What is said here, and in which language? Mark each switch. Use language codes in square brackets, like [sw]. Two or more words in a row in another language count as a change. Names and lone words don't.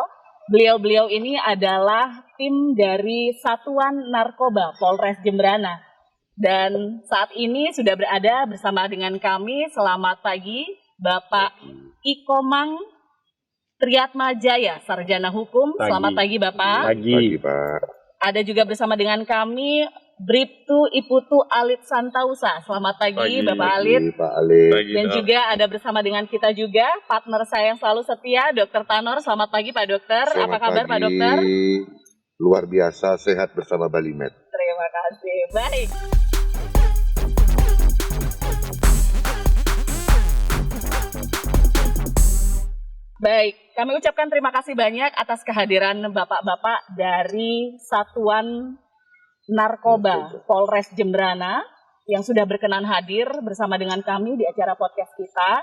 [id] Beliau-beliau ini adalah tim dari Satuan Narkoba Polres Jembrana. Dan saat ini sudah berada bersama dengan kami. Selamat pagi, Bapak Ikomang Triatmajaya, Sarjana Hukum. Selamat pagi, Bapak. Pagi, Pak. Ada juga bersama dengan kami Bribtu Iputu Alit Santausa. Selamat pagi, Bapak Alit. Pak Alit. Dan juga ada bersama dengan kita juga partner saya yang selalu setia, Dr. Tanor. Selamat pagi, Pak Dokter. Apa kabar, Pak Dokter? Luar biasa, sehat bersama Balimed. Terima kasih. Baik. Baik, kami ucapkan terima kasih banyak atas kehadiran Bapak-Bapak dari Satuan Narkoba Polres Jembrana yang sudah berkenan hadir bersama dengan kami di acara podcast kita.